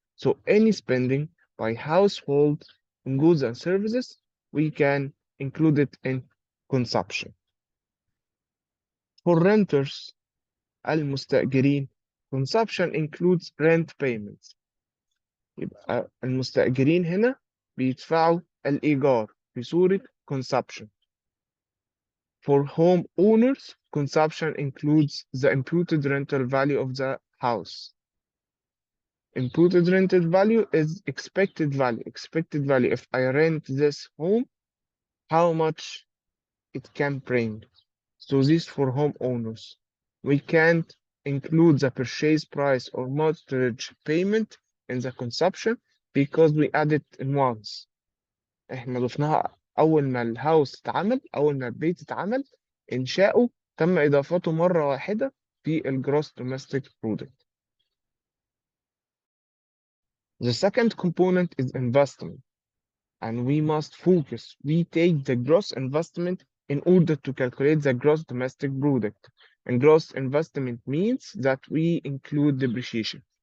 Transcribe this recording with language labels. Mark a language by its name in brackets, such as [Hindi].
[English] So any spending by household on goods and services, we can include it in consumption. For renters, المستأجرين, consumption includes rent payments. [Arabic] يبقى المستأجرين هنا بيدفعوا الإيجار في صورة consumption. [English] For home owners, consumption includes the imputed rental value of the house. Imputed rental value is expected value. Expected value, if I rent this home, how much it can bring. So this for homeowners. We can't include the purchase price or mortgage payment in the consumption because we add it in once. [Arabic] احنا ضفناها أول ما الهاوس اتعمل، أول ما البيت اتعمل، إنشاؤه تم إضافته مرة واحدة في الجروس [English] domestic product. The second component is investment, and we must focus. We take the gross investment in order to calculate the gross domestic product. And gross investment means that we include depreciation.